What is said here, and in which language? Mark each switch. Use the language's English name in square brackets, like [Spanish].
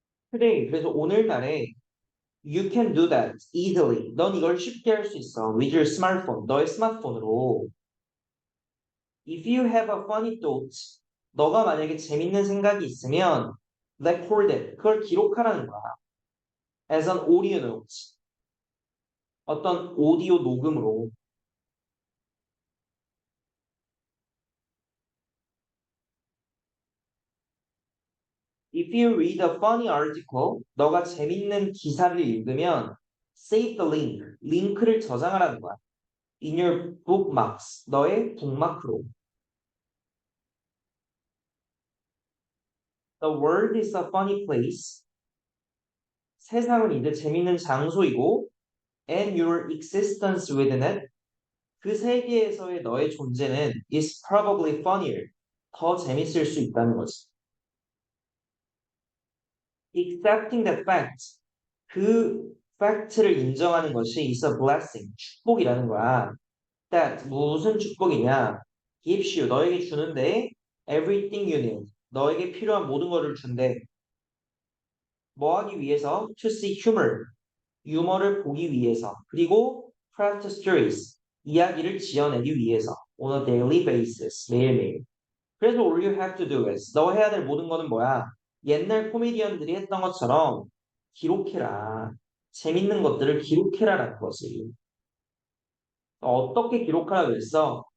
[Korean] 그래, 그래서 오늘날에 [English] You can do that easily. [Korean] 넌 이걸 쉽게 할 수 있어. [English] With your smartphone. [Korean] 너의 스마트폰으로. [English] If you have a funny thought. [Korean] 너가 만약에 재밌는 생각이 있으면 [English] record it. [Korean] 그걸 기록하라는 거야. [English] As an audio note. [Korean] 어떤 오디오 녹음으로. [English] If you read a funny article, [Korean] 너가 재밌는 기사를 읽으면 [English] save the link, [Korean] 링크를 저장하라는 거야. [English] In your bookmarks, [Korean] 너의 북마크로. [English] The world is a funny place. [Korean] 세상은 이제 재밌는 장소이고, [English] and your existence within it. [Korean] 그 세계에서의 너의 존재는 [English] is probably funnier. [Korean] 더 재밌을 수 있다는 거지. [English] Accepting that fact. [Korean] 그 팩트를 인정하는 것이 [English] is a blessing. [Korean] 축복이라는 거야. That 무슨 축복이냐? [English] Gives you [Korean] 너에게 주는데 [English] everything you need. [Korean] 너에게 필요한 모든 것을 준대. 뭐 하기 위해서? [English] To see humor. [Korean] 유머를 보기 위해서. [English] 그리고 craft stories. [Korean] 이야기를 지어내기 위해서. [English] On a daily basis. 매일매일. [Korean] 그래서 [English] all you have to do is [Korean] 너 해야 될 모든 거는 뭐야? 옛날 코미디언들이 했던 것처럼 기록해라. 재밌는 것들을 기록해라라는 거지. 어떻게 기록하라고 했어?